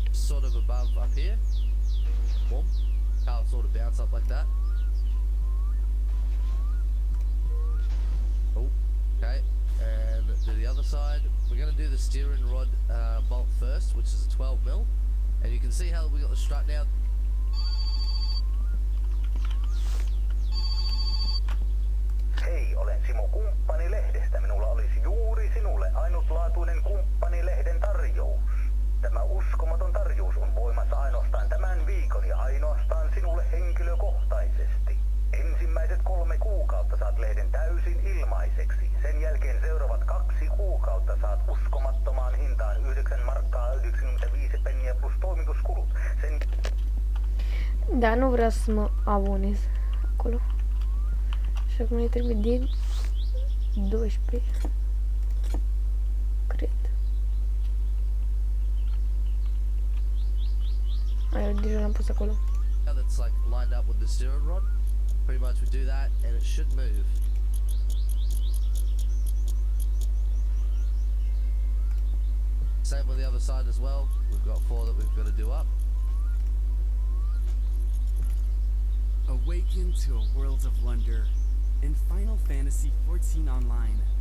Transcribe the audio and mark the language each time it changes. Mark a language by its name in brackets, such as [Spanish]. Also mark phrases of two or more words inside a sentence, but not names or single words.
[English] sort of above up here. Boom. Car sort of bounce up like that. Oh, okay. And to the other side, we're going to do the steering rod bolt first, which is a 12mm. And you can see how we got the strut now. [Finnish] Hei, olen Simo Kumppanilehdestä. Minulla olisi juuri sinulle ainutlaatuinen Kumppanilehden tarjous. Tämä uskomaton tarjous on voimassa ainoastaan tämän viikon ja ainoastaan sinulle henkilökohtaisesti. Ensimmäiset 3 kuukautta saat lehden täysin ilmaiseksi. Sen jälkeen seuraavat 2 kuukautta saat uskomattomaan hintaan 9 markkaa 95 penniä plus toimituskulut. [Romanian] Da, nu vreau să mă abonez acolo. Și acum ne trebuie de 12. Cred. Eu deja l-am pus acolo. [English] That's like lined up with the steering rod. Pretty much we do that and it should move. Same with the other side as well. We've got 4 that we've got to do up. Awaken to a world of wonder in Final Fantasy XIV Online.